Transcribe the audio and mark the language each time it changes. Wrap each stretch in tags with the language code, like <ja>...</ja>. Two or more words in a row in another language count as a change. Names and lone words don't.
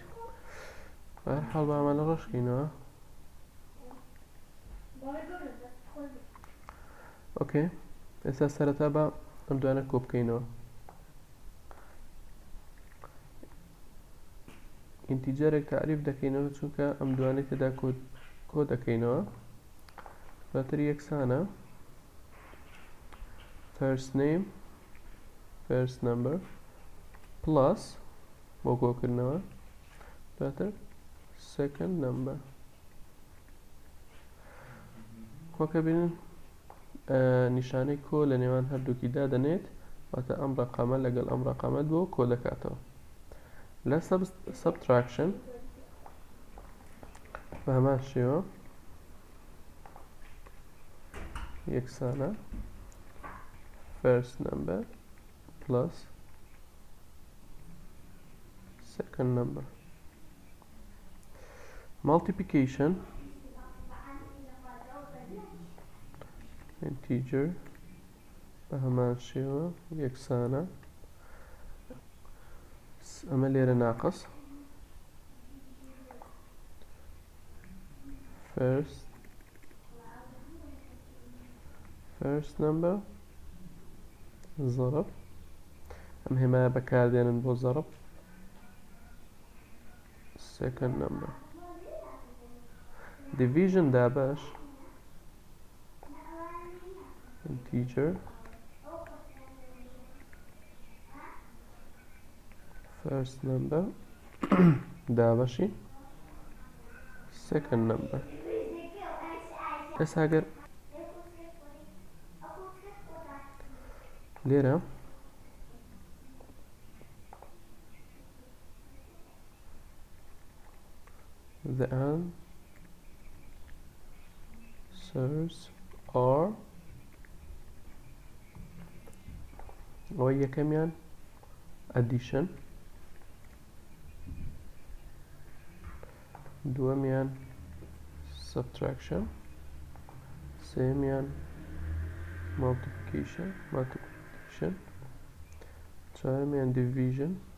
<ckb>بەهەرحاڵ با ئەمانە ڕۆژکەینەوە. ئۆکێ، ئێستا سەرەتا بە ئەم دوانە کۆ بکەینەوە. ئینتیجەرێک تعریف دەکەینەوە چونکە ئەم دوانەی تێدا کۆ دەکەینەوە، دواتر یەکسانە.</ckb> <en>first name first number plus</en> <ckb>بۆ کۆکردنەوە دواتر</ckb> <en>second number.</en> <ckb>وەکە بینن نیشانەی کۆ لە نێوان هەردووکیدا دەنێت، واتە ئەم ڕەقەمە لەگەڵ ئەم ڕەقەمەت بۆ کۆ دەکاتەوە. لە subtraction بە هەمان شێوە یەکسانە</ckb> <en>first number plus second number. Multiplication integer</en> <ckb>بە هەمان شێوە یەکسانە، ئەمە لێرە ناقص</ckb> <en>first number</en> <ckb>زەرب، ئەم هێمایە بەکاردێنن بۆ زەرب</ckb> <en>second number. division دابەش integer first number دابەشی second number.</en> <ckb>ئێستا ئەگەر لێرە</ckb> <en>the answers are</en> <ckb>ئەوە یەکەمیان addition، دووەمیان subtraction، سێمیان multiplication، چوارمیان division.</ckb>